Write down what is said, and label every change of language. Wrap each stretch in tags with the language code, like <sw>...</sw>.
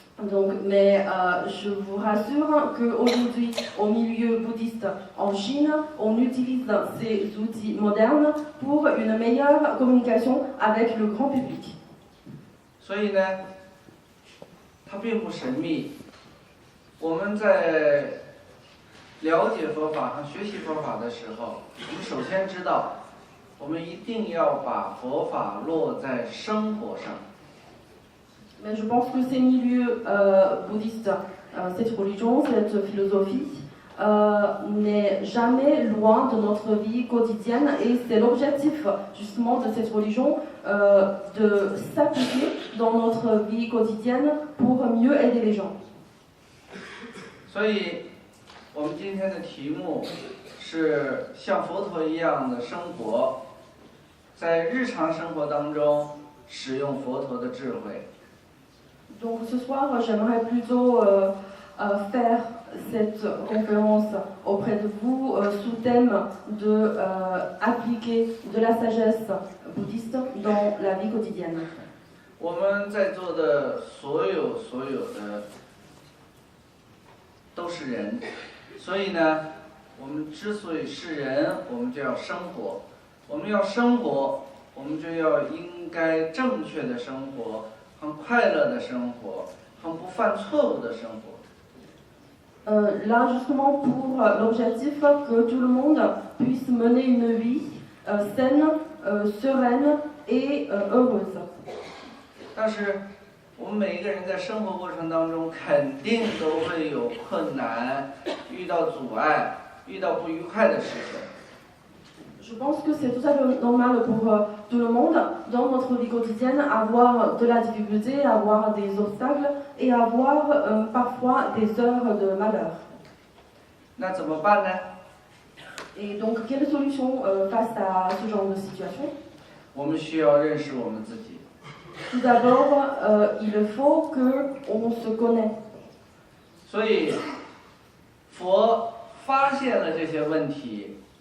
<fr>Donc, mais je vous rassure qu'aujourd'hui, au milieu bouddhiste en Chine, on utilise ces outils modernes pour une meilleure communication avec le grand public.</fr> <zh>所以呢，它并不神秘。我们在了解佛法和学习佛法的时候，我们首先知道，我们一定要把佛法落在生活上。</zh> <fr>Mais je pense que ces milieux bouddhistes, cette religion, cette philosophie, n'est jamais loin de notre vie quotidienne et c'est l'objectif justement de cette religion de s'appliquer dans notre vie quotidienne pour mieux aider les gens.</fr> <zh>所以，我们今天的题目是像佛陀一样的生活，在日常生活当中使用佛陀的智慧。</zh> <fr>Donc ce soir, j'aimerais plutôt faire cette conférence auprès de vous sous thème de appliquer de la sagesse bouddhiste dans la vie quotidienne.</fr> <zh>我们在座的所有的都是人，所以呢，我们之所以是人，我们就要生活。我们要生活，我们就要应该正确的生活。很快乐的生活，很不犯错误的生活。</zh> <fr>Là, justement, pour l'objectif que tout le monde puisse mener une vie saine, sereine et heureuse.</fr> <zh>但是，我们每一个人在生活过程当中，肯定都会有困难，遇到阻碍，遇到不愉快的事情。</zh> <fr>Je pense que c'est tout à fait normal pour tout le monde, dans notre vie quotidienne, avoir de la difficulté, avoir des obstacles et avoir parfois des heures de malheur.</fr> <zh>那怎么办呢？</zh> <fr>Et donc, quelle solution face à ce genre de situation?</fr> <zh>我们需要认识我们自己。</zh> <fr>Tout d'abord, il faut qu'on se connaisse.</fr> <zh>所以，佛发现了这些问题。</zh>